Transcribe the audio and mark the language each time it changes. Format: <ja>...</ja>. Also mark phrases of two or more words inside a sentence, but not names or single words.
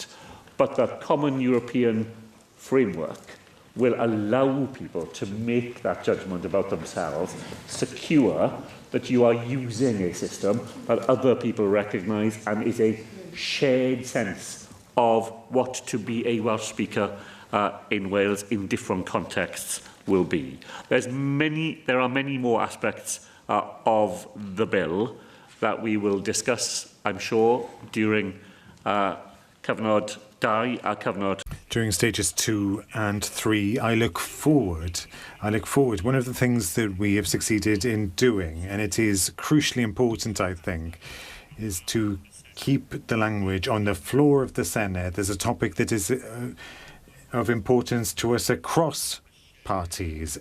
<en>But the common European framework will allow people to make that judgment about themselves, secure that you are using a system that other people recognise and is a shared sense of what to be a Welsh speaker in Wales in different contexts will be. There are many more aspects of the bill that we will discuss, I'm sure, during</en> <cy>cyfnod 2 a cyfnod.</cy> <en>During stages 2 and 3, I look forward. One of the things that we have succeeded in doing, and it is crucially important, I think, is to keep the language on the floor of the Senedd. There's a topic that is of importance to us across parties.</en>